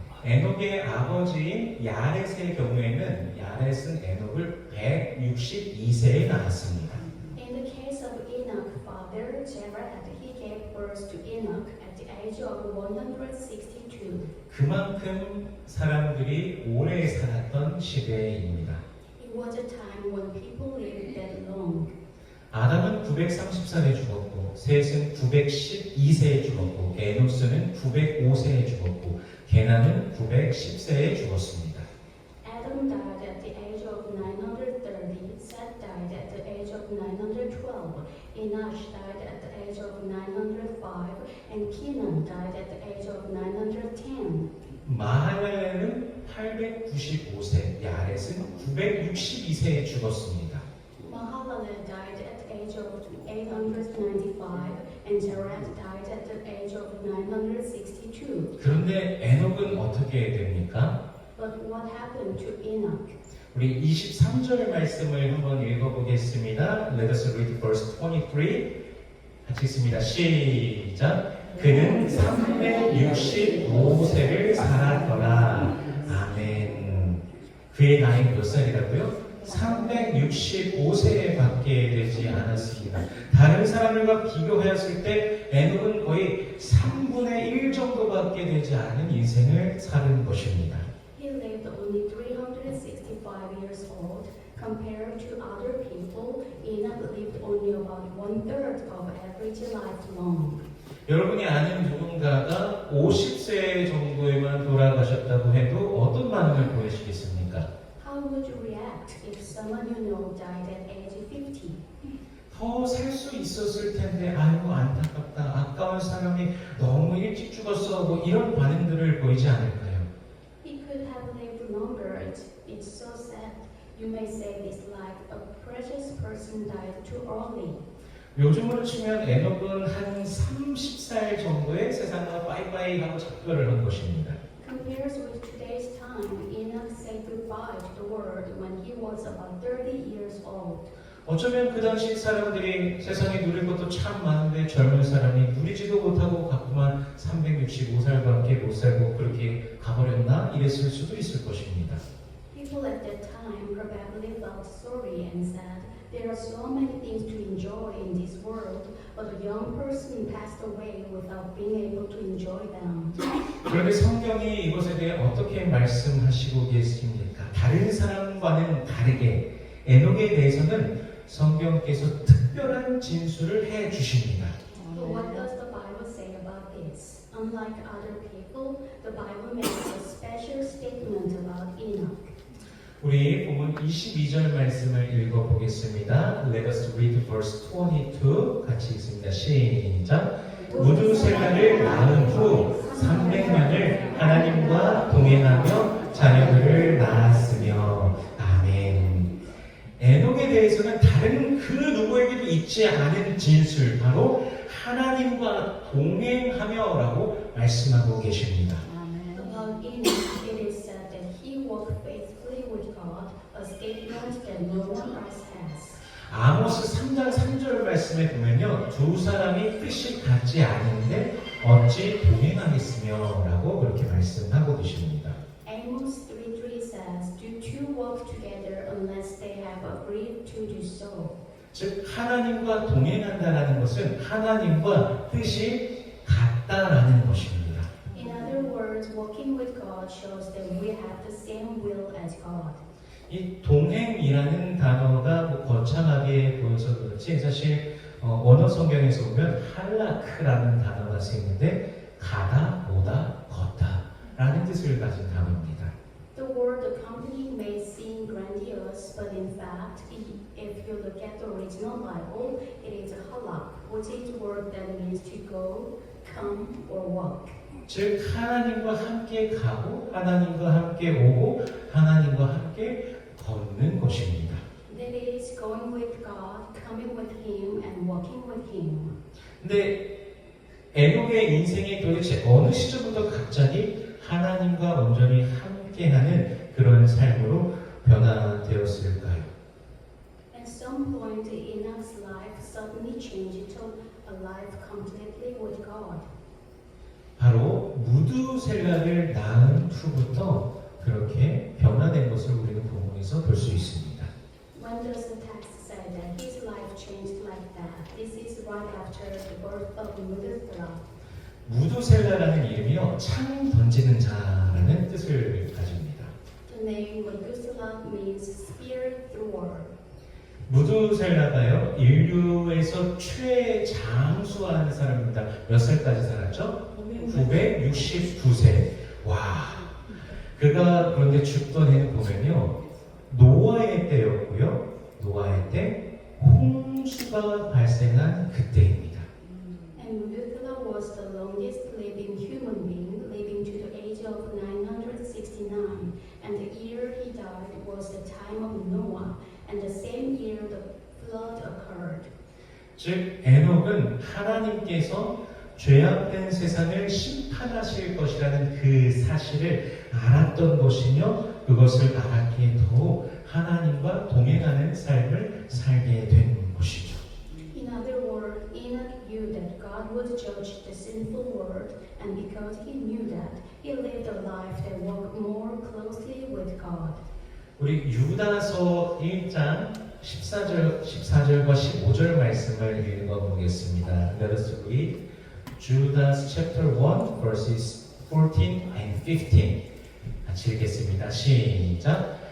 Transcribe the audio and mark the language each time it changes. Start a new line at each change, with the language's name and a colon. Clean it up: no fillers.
Korean: 에녹의 아버지인 야렛의 경우에는 야렛은 에녹을 162세에 낳았습니다.
English: In the case of Enoch's father, Jared, he gave birth to Enoch at the age of 162.
Korean: 그만큼 사람들이 오래 살았던 시대입니다.
English: It was a time when people lived that long.
Korean: 아담은 934세에 죽었고 셋은 912세에 죽었고 에노스는 905세에 죽었고 게나는 910세에 죽었습니다.
English: Adam died at the age of 930, Seth died at the age of 912, Enosh died at the age of 905, and Kenan died at the age of 910.
Korean: 마할렐은 895세, 야렛은 962세에 죽었습니다.
English: Mahalalel died at the age of 895, and Jared died at the age of 962.
Korean: 그런데 에녹은 어떻게 됩니까?
English: But what happened to Enoch?
Korean: 우리 23절 말씀을 한번 읽어보겠습니다.
English: Let us read verse 23.
Korean: 같이 읽습니다. 시작. 그는 365세를 살았더라. 아멘. 그의 나이 몇 살이라고요? 365세에 밖에 되지 않았습니다. 다른 사람들과 비교하였을 때 에녹은 거의 3분의 1 정도밖에 되지 않은 인생을 사는 것입니다.
English: He lived only 365 years old. Compared to other people, Enoch lived only about 1/3 of average life long.
Korean: 여러분이 아는 누군가가 50세 정도에만 돌아가셨다고 해도 어떤 반응을 보이시겠습니까?
English: How would you react if someone you know died at age 50?
Korean: 더 살 수 있었을 텐데 아이고 안타깝다 아까운 사람이 너무 일찍 죽었어 뭐 이런 반응들을 보이지 않을까요?
English: He could have lived longer. It's so sad. You may say this like a precious person died died too early.
Korean: 요즘으로 치면 에녹은 한 30살 정도의 세상과 빠이빠이 하고 작별을 한 것입니다.
English: Compared with today's time, Enoch said goodbye to the world when he was about 30 years old.
Korean: 어쩌면 그 당시 사람들이 세상에 누릴 것도 참 많은데 젊은 사람이 누리지도 못하고 가끔만 365살밖에 못 살고 그렇게 가버렸나? 이랬을 수도 있을 것입니다.
English: People at that time probably felt sorry and said, there are so many things to enjoy in this world, but a young person passed away without being able to enjoy them.
Korean: 그런데 성경이 이것에 대해 어떻게 말씀하시고 계십니까? 다른 사람과는 다르게 에녹에 대해서는 성경께서 특별한 진술을 해 주십니다.
English: But what does the Bible say about this? Unlike other people, the Bible makes a special statement about Enoch.
Korean: 우리 본문 22절 말씀을 읽어보겠습니다.
English: Let us read verse 22.
Korean: 같이 읽습니다. 시작. 무두셀라를 낳은 후 300년을 하나님과 동행하며 자녀들을 낳았으며 아멘. 에녹에 대해서는 다른 그 누구에게도 있지 않은 진술, 바로 하나님과 동행하며라고 말씀하고 계십니다.
English: About Enoch, it is said that he walked faithfully with God, a statement that no one else has.
Korean: 아모스 3장 3절 말씀에 보면요, 두 사람이 뜻이 같지 않은데 어찌 동행하겠으며 라고 그렇게 말씀하고 계십니다.
English: Amos 3:3 says, "Do two walk together unless they have agreed to do so?"
Korean: 즉 하나님과 동행한다라는 것은 하나님과 뜻이 같다라는 것입니다.
English: In other words, walking with God shows that we have the same will as God.
Korean: 이 동행이라는 단어가 뭐 거창하게 보여서 그렇지 사실 원어 성경에서 보면 할라크라는 단어가 쓰이는데 가다, 오다, 걷다라는 뜻을 가진 단어입니다.
English: The word accompany may seem grandiose, but in fact, if you look at the original Bible, it is halak, which is a word that means to go, come, or walk.
Korean: 즉 하나님과 함께 가고 하나님과 함께 오고 하나님과 함께 걷는 것입니다.
English: That is going with God, coming with Him, and walking with Him.
Korean: 근데 에녹의 인생이 도대체 어느 시점부터 갑자기 하나님과 온전히 함께하는 그런 삶으로 변화되었을까요?
English: At some point, Enoch's life suddenly changed to a life completely with God.
Korean: 바로 무두셀라를 낳은 후부터 그렇게 변화된 것을 우리는 본문에서 볼 수 있습니다.
English: When does the text say that his life changed like that? This is right after the birth of Methuselah.
Korean: 무두셀라라는 이름이요, 창 던지는 자라는 뜻을 가집니다.
English: The name Methuselah means spirit thrower.
Korean: 무두셀라가요, 인류에서 최장수한 사람입니다. 몇 살까지 살았죠? 969세. 와, 그가 그런데 죽던 해는 보면요, 노아의 때였고요. 노아의 때 홍수가 발생한 그때입니다.
English: And Methuselah was the longest living human being, living to the age of 969. And the year he died was the time of Noah, and the same year the flood occurred.
Korean: 즉 에녹은 하나님께서 죄악된 세상을 심판하실 것이라는 그 사실을 알았던 것이며 그것을 알았기에 더욱 하나님과 동행하는 삶을 살게 된 것이죠.
English: In other words, Enoch knew that God would judge the sinful world, and because he knew that, he lived a life that walked more closely with God.
Korean: 우리 유다서 1장 14절과 15절 말씀을 읽어보겠습니다.
English: Let us read Judas chapter 1 verses 14 and 15.
Korean: 같이 읽겠습니다. 시작.